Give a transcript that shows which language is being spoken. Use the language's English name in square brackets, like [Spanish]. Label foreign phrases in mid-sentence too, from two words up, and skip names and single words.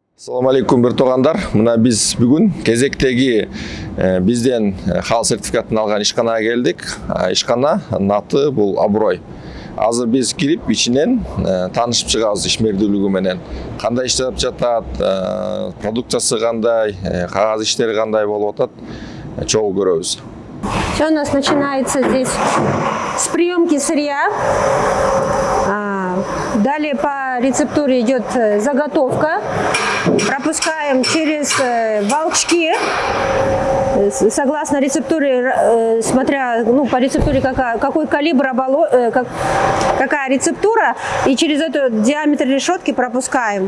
[Arabic] السلام عليكم [Kyrgyz] бир туугандар. Мына биз бүгүн кезектеги бизден халал сертификатын алган ишканага келдик. Ишкана аты бул Аброй. Азыр биз кирип ичинен таанышып чыгабыз ишмердүүлүгү менен. Кандай иштеп жатат, продукциясы кандай, кагаз иштери кандай болуп атат, чогуу көрөбүз. [Russian] Все у нас начинается здесь с приемки сырья. Далее по рецептуре идет заготовка. Пропускаем через волчки. Согласно рецептуре, смотря по рецептуре какой калибр, какая рецептура, и через эту диаметр решетки пропускаем.